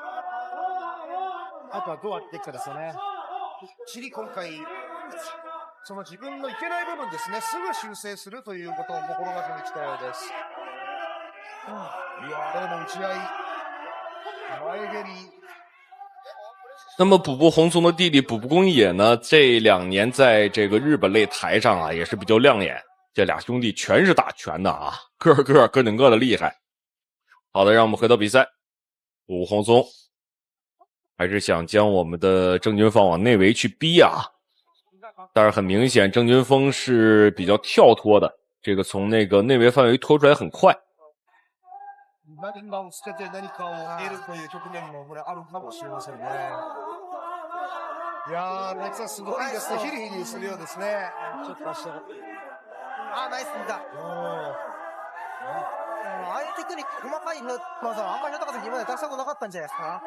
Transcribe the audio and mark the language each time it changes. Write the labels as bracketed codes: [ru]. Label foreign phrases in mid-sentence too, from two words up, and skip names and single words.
[ja] あとはどうやっていくかですよね。きっちり今回、その自分のいけない部分ですね、すぐ修正するということを心がけてきたようです。いやでも打ち合い、前蹴り。 [zh] 那么卜部宏松的弟弟卜部公野呢，这2年在这个日本擂台上啊，也是比较亮眼。这俩兄弟全是打拳的啊，个个跟顶个的厉害。好的，让我们回到比赛，卜部宏松还是想将我们的郑军放往内围去逼啊，但是很明显郑军峰是比较跳脱的，这个从那个内围范围拖出来很快。 [ja] 何かを捨てて何かを得るという局面もこれあるかもしれませんね。いやー、熱はすごいですね。ヒリヒリするようですね。ちょっと出して。ナイス見た。ああいうテクニック、細かい技はあんまり高さ今まで出したことなかったんじゃないですか。